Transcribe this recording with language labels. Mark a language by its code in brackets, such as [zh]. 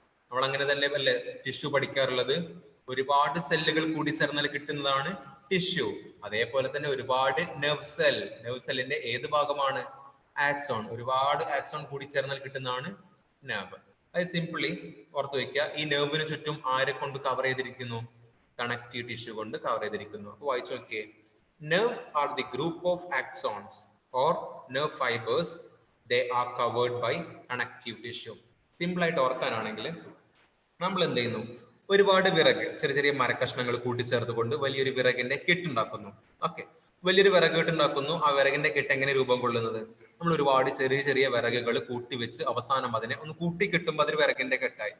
[ml] നമ്മൾ അങ്ങനെ തന്നെ അല്ലേ ടിഷ്യൂ പഠിക്കാറുള്ളത്? ഒരുപാട് സെല്ലുകൾ കൂടിച്ചേർന്നാൽ കിട്ടുന്നതാണ് ടിഷ്യൂ. അതേപോലെ തന്നെ ഒരുപാട് നെർവ് സെല്ലിന്റെ ഏത് ഭാഗമാണ്? ആക്സോൺ. ഒരുപാട് ആക്സോൺ കൂടിച്ചേർന്നാൽ കിട്ടുന്നതാണ് നെർവ്. അത് സിംപിളി ഓർത്ത് വെക്കുക. ഈ നെർവിന് ചുറ്റും ആരെ കൊണ്ട് കവർ ചെയ്തിരിക്കുന്നു? കണക്റ്റീവ് ടിഷ്യൂ കൊണ്ട് കവർ ചെയ്തിരിക്കുന്നു. അപ്പൊ വായിച്ചു നോക്കിയേ. [en] Nerves are the group of axons or nerve fibers. They are covered by connective tissue. [ml] Simple ആയിട്ട് ഓർക്കാനാണെങ്കിൽ നമ്മൾ എന്ത് ചെയ്യുന്നു? ഒരുപാട് വിറക്, ചെറിയ ചെറിയ മരക്കഷ്ണങ്ങൾ കൂട്ടിച്ചേർത്തുകൊണ്ട് വലിയൊരു വിറകിന്റെ കെട്ടുണ്ടാക്കുന്നു. ഓക്കെ, വലിയൊരു വിറക് കെട്ടുണ്ടാക്കുന്നു. ആ വിറകിന്റെ കെട്ട് എങ്ങനെ രൂപം കൊള്ളുന്നത്? നമ്മൾ ഒരുപാട് ചെറിയ ചെറിയ വിറകുകൾ കൂട്ടിവെച്ച് അവസാനം അതിനെ ഒന്ന് കൂട്ടി കെട്ടുമ്പോൾ അതൊരു വിറകിന്റെ കെട്ടായി.